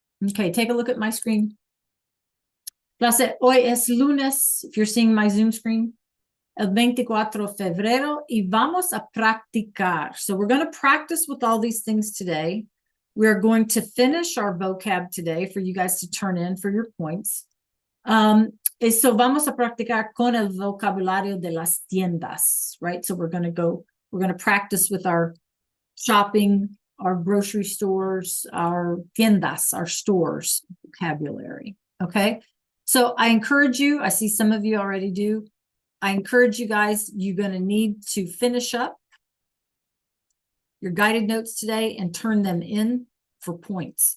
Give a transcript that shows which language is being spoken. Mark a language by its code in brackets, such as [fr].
[en] Okay, take a look at my screen. [es] Clase, hoy es lunes, [en] if you're seeing my Zoom screen, [es] el 24 de febrero, y vamos a practicar. [en] So we're going to practice with all these things today. We're going to finish our vocab today for you guys to turn in for your points. [es] So vamos a practicar con el vocabulario de las tiendas, right? [en] So we're going to practice with our shopping, our grocery stores, our tiendas, our stores vocabulary. Okay. So I encourage you, I see some of you already do. I encourage you guys, you're going to need to finish up your guided notes today and turn them in for points.